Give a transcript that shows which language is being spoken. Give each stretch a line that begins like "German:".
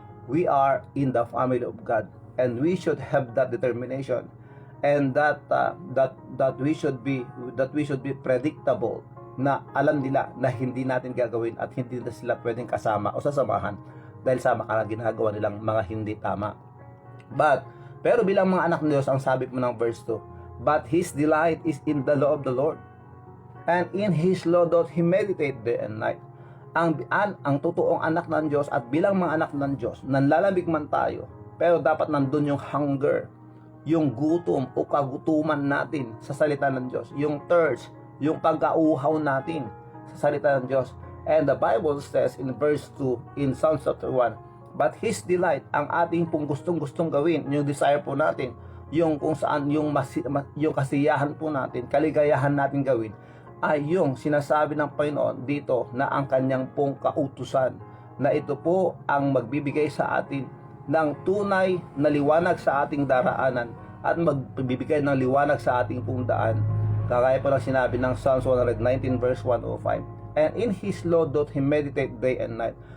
English: We are in the family of God, and we should have that determination, and that we should be predictable,
Filipino: na alam nila na hindi natin gagawin at hindi na sila pwedeng kasama o sasamahan dahil sama ka na ginagawa nilang mga hindi tama. Pero bilang mga anak ng Diyos, ang sabi po ng verse 2,
English: but his delight is in the law of the Lord, and in his law doth he meditate day and night.
Filipino: Ang totoong anak ng Diyos, at bilang mga anak ng Diyos, nanlalamig man tayo, pero dapat nandun yung hunger, yung gutom o kagutuman natin sa salita ng Diyos, yung thirst, yung pagkauhaw natin sa salita ng Diyos.
English: And the Bible says in verse 2 in Psalm chapter 1, but his delight,
Filipino: ang ating pong gustong gawin, yung desire po natin, yung kung saan yung kasiyahan po natin, kaligayahan natin gawin, ay yung sinasabi ng Panginoon dito na ang kanyang pong kautusan, na ito po ang magbibigay sa atin ng tunay na liwanag sa ating daraanan at magbibigay ng liwanag sa ating pong daan. Kagaya po ng sinabi ng Psalms 119 verse 105,
English: and in his law doth he meditate day and night.